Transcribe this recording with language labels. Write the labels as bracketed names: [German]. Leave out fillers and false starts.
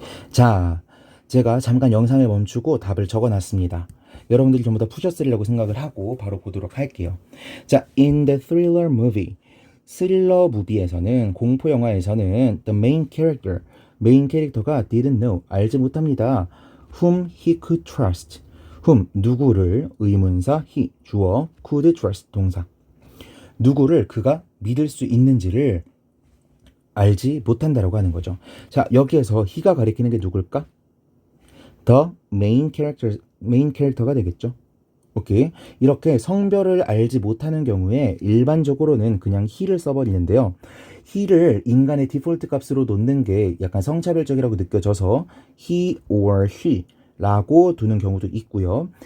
[Korean] 자, 제가 잠깐 영상을 멈추고 답을 적어놨습니다. 여러분들이 전부 다 푸셨으리라고 생각을 하고 바로 보도록 할게요. 자, [English] in the thriller movie, [Korean] 스릴러 무비에서는, 공포 영화에서는 the main character, 메인 캐릭터가 [English] didn't know, [Korean] 알지 못합니다. [English] whom he could trust, whom, [Korean] 누구를, [English] 의문사, he, 주어, could trust, 동사. [Korean] 누구를 그가 믿을 수 있는지를 알지 못한다라고 하는 거죠. 자, 여기에서 he가 가리키는 게 누굴까? [English] the main character가 되겠죠. [Korean] 오케이. 이렇게 성별을 알지 못하는 경우에 일반적으로는 그냥 he를 써버리는데요. he를 인간의 디폴트 값으로 놓는 게 약간 성차별적이라고 느껴져서 [English] he or she [Korean] 라고 두는 경우도 있고요.